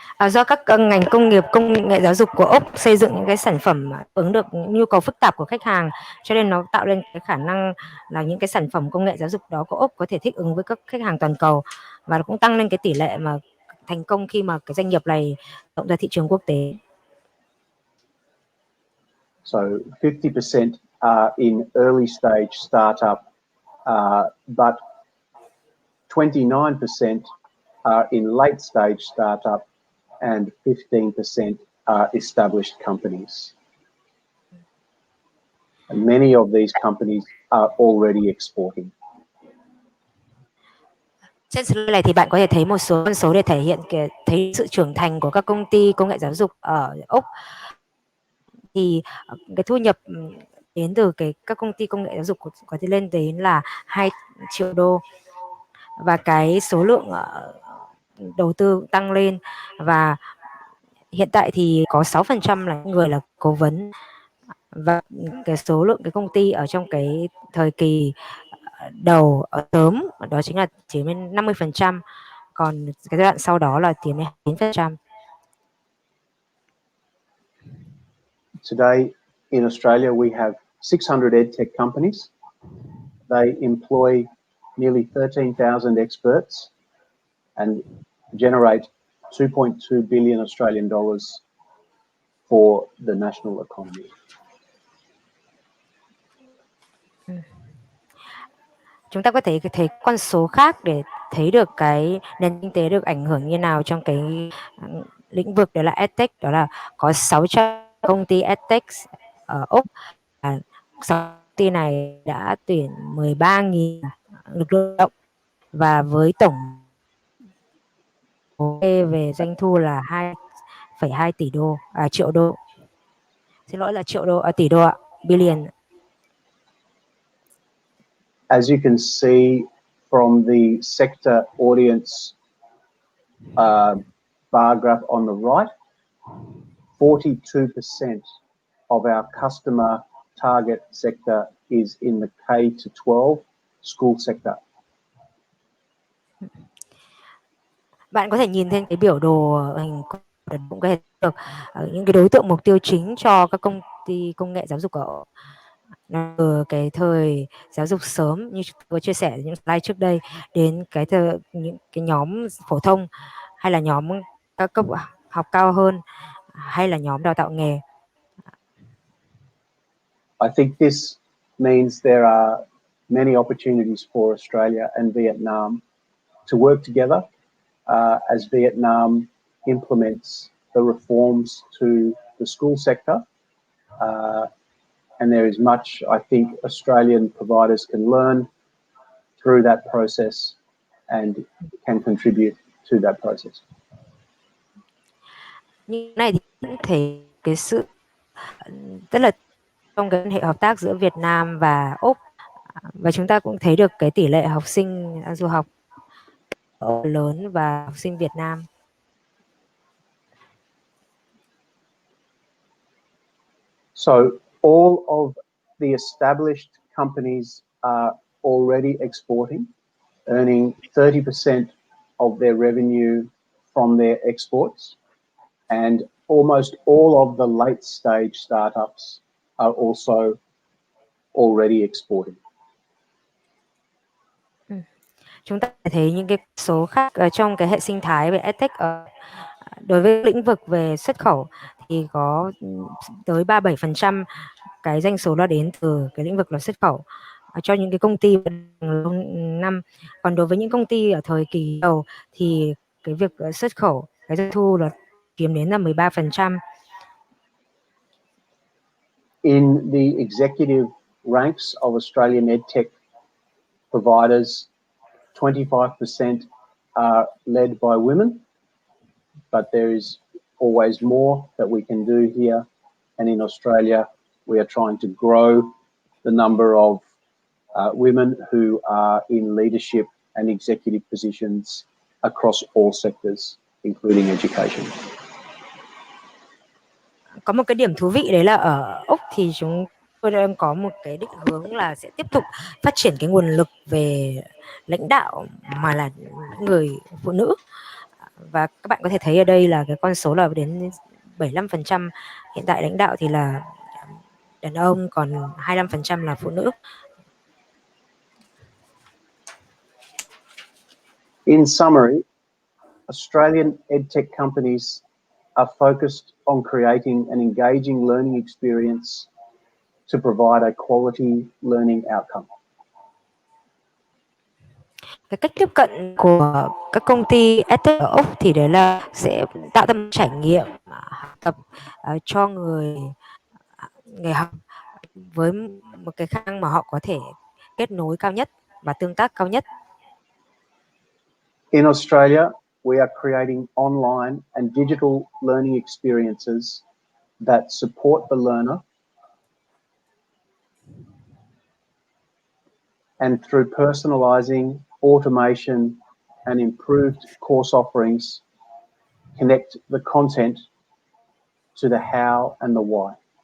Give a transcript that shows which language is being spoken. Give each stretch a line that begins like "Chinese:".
Vietnamese: Do các ngành công nghiệp công nghệ giáo dục của Úc xây dựng những cái sản phẩm ứng được những nhu cầu phức tạp của khách hàng, cho nên nó tạo lên cái khả năng là những cái sản phẩm công nghệ giáo dục đó của Úc có thể thích ứng với các khách hàng toàn cầu, và nó cũng tăng lên cái tỷ lệ mà thành công khi mà cái doanh nghiệp này rộng ra thị trường quốc tế.
English: So 50% are in early stage startup, but 29% are in late stage startup, and 15% are established companies. And many of these companies are already exporting.
Vietnamese: Trên slide này thì bạn có thể thấy một số con số để thể hiện thấy sự trưởng thành của các công ty công nghệ giáo dục ở Úc. Thì cái thu nhập đến từ các công ty công nghệ giáo dục có thể lên đến là 2 triệu đô, và cái số lượng đầu tư tăng lên, và hiện tại thì có 6% là người là cố vấn, và cái số lượng cái công ty ở trong cái thời kỳ đầu sớm đó chính là chỉ đến 50%, còn cái giai đoạn sau đó là tiến đến 9%.
English: Today in Australia we have 600 edtech companies. They employ nearly 13,000 experts and generate 2.2 billion Australian dollars for the national economy.
Vietnamese: Chúng ta có thể thấy con số khác để thấy được cái nền kinh tế được ảnh hưởng như nào trong cái lĩnh vực đó là edtech, đó là có 600 công ty edtech ở Úc. 6 công ty này đã tuyển 13.000 lực lượng lao động, và với tổng về doanh thu là 2,2 triệu đô. Xin lỗi là tỷ đô ạ, billion.
English: As you can see from the sector audience bar graph on the right, 42% of our customer target sector is in the K-12 school sector.
Vietnamese: Bạn có thể nhìn thấy cái biểu đồ hình cũng có thể được những cái đối tượng mục tiêu chính cho các công ty công nghệ giáo dục ở từ cái thời giáo dục sớm như tôi chia sẻ những slide trước đây, đến những cái nhóm phổ thông, hay là nhóm các cấp học cao hơn, hay là nhóm đào tạo nghề.
English: I think this means there are many opportunities for Australia and Vietnam to work together as Vietnam implements the reforms to the school sector. And there is much I think Australian providers can learn through that process and can contribute to that process.
Vietnamese: Như này thì cũng thể cái sự rất là trong cái hệ hợp tác giữa Việt Nam và Úc, và chúng ta cũng thấy được cái tỷ lệ học sinh du học lớn và học sinh Việt Nam.
English: So all of the established companies are already exporting, earning 30% of their revenue from their exports, and almost all of the late stage startups are also already exporting.
Vietnamese: Chúng ta thấy những cái số khác ở trong cái hệ sinh thái về edtech đối với lĩnh vực về xuất khẩu thì có tới 37% cái doanh số đó đến từ cái lĩnh vực là xuất khẩu cho những cái công ty năm. Còn đối với những công ty ở thời kỳ đầu thì cái việc xuất khẩu cái doanh thu là chiếm đến là 13%.
English: In the executive ranks of Australian edtech providers, 25% are led by women, but there is always more that we can do here. And in Australia, we are trying to grow the number of women who are in leadership and executive positions across all sectors, including education.
Vietnamese: Có một cái điểm thú vị đấy là ở Úc thì tôi đang có một cái định hướng là sẽ tiếp tục phát triển cái nguồn lực về lãnh đạo mà là những người phụ nữ, và các bạn có thể thấy ở đây là cái con số là đến 75%. Hiện tại lãnh đạo thì là đàn ông, còn 25% là phụ nữ.
English: In summary, Australian edtech companies are focused on creating an engaging learning experience to provide a quality learning outcome.
Vietnamese: Cái cách tiếp cận của các công ty EdTech ở Úc thì đấy là sẽ tạo ra một trải nghiệm học tập cho người học với một cái khả năng mà họ có thể kết nối cao nhất và tương tác cao nhất.
English: In Australia, we are creating online and digital learning experiences that support the learner, and through personalizing, automation, and improved course offerings, connect the content to the how and the why.